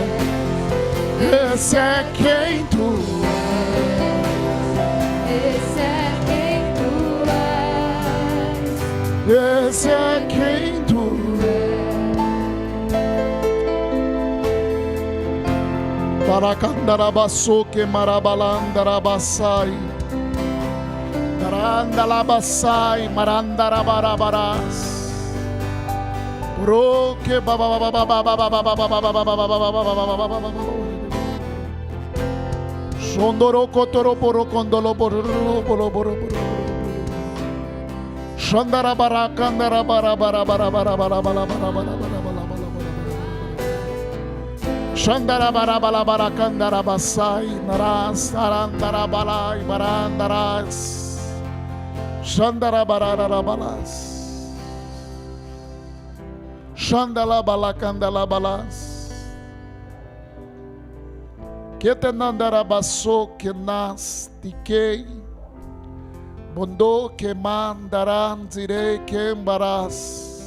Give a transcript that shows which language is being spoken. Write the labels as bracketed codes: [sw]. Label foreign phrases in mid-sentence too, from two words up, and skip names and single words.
[pt] Esse é quem tu Esse é quem tu és. é. Esse é quem tu é. Paracandarabaçoque marabalandarabasai, Darandalabasai marandarabarabaradas. Roque Sondoroko toroporo condolo boroboro Shandara barakandara barabara barabara barabara Shandara barabara barakandara basai naras arandara balai barandaras Shandara barara balas Shandala balakandala balas Ketenandara baso que nas tikei Bondo que mandaran direi que embaraz